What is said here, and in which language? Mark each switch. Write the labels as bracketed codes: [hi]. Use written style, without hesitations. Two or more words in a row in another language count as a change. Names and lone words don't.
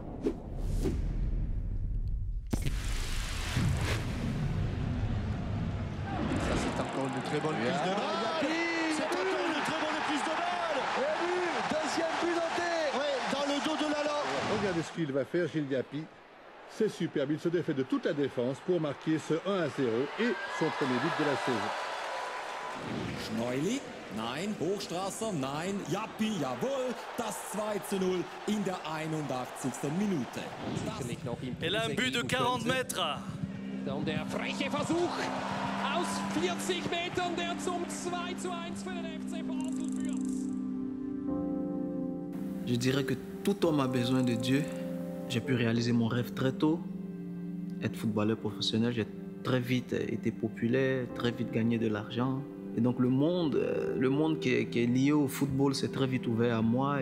[fr] Ça, c'est encore une très bonne prise de balle. C'est encore une très bonne prise de balle. Et but, deuxième but noté. Oui, dans le dos de Lala. Regardez ce qu'il va faire, Gilles Diaby. C'est superbe, il se défait de toute la défense pour marquer ce 1-0 et son premier but de la saison. [de] Schneuli, nein. Hochstrasser, nein. Jappi, jawohl. Das 2:0 in der 81. Minute. [fr] Et là, un but de 40 mètres. [de] Dann der freche Versuch aus 40 Metern, der zum 2:1 für den FC Basel führt. [fr] Je dirais que tout homme a besoin de Dieu. J'ai pu réaliser mon rêve très tôt, être footballeur professionnel. J'ai très vite été populaire, très vite gagné de l'argent. Et donc le monde qui est lié au football s'est très vite ouvert à moi.